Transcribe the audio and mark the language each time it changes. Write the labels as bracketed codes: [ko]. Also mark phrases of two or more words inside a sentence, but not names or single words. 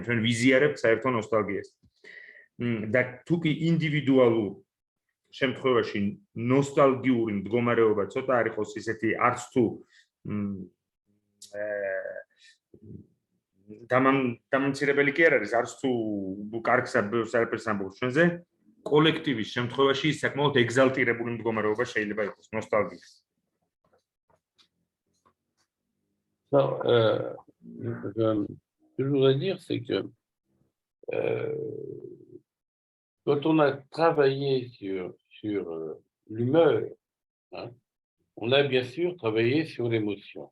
[ka] ჩვენ ვიზიარებთ საერთო ნოსტალგიას. და თუ კი ინდივიდუალურ შემთხვევაში ნოსტალგიური მდგომარეობა ცოტა არ იყოს ისეთი არც თუ დამამცირებელი კი არ არის, არც თუ კარგს არაფერს ამბობს ჩვენზე, კოლექტივის შემთხვევაში ის საკმაოდ ეგზალტირებული მდგომარეობა შეიძლება იყოს, ნოსტალგია. [fr] Non, ce que je voudrais dire, c'est que quand on a travaillé sur l'humeur, hein, on a bien sûr travaillé sur l'émotion.